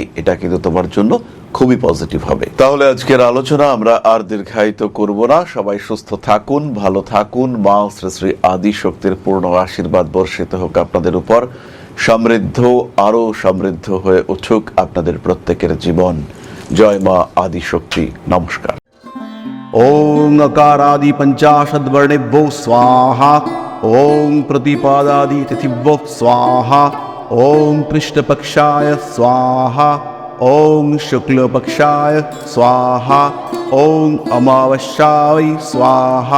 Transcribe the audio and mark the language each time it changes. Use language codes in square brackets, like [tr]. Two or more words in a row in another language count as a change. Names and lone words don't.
[bn] এটা কিন্তু তোমার জন্য খুবই পজিটিভ হবে। তাহলে আজকের আলোচনা আমরা আর দীর্ঘায়িত করব না। সবাই সুস্থ থাকুন, ভালো থাকুন। মা শ্রী শ্রী আদি শক্তির পূর্ণ আশীর্বাদ বর্ষিত হোক আপনাদের উপর। সমৃদ্ধ, আরো সমৃদ্ধ হয়ে উঠুক আপনাদের প্রত্যেকের জীবন। জয় মা আদি শক্তি। নমস্কার। [sa] ओं अकारादि पंचाशद्वर्णेभ्यो स्वाहा। ओं प्रतिपादादि तिथिभ्यो स्वाहा। ओं कृष्णपक्षाय स्वाहा। ओं शुक्लपक्षाय स्वाहा। ओं अमावस्याय स्वाहा।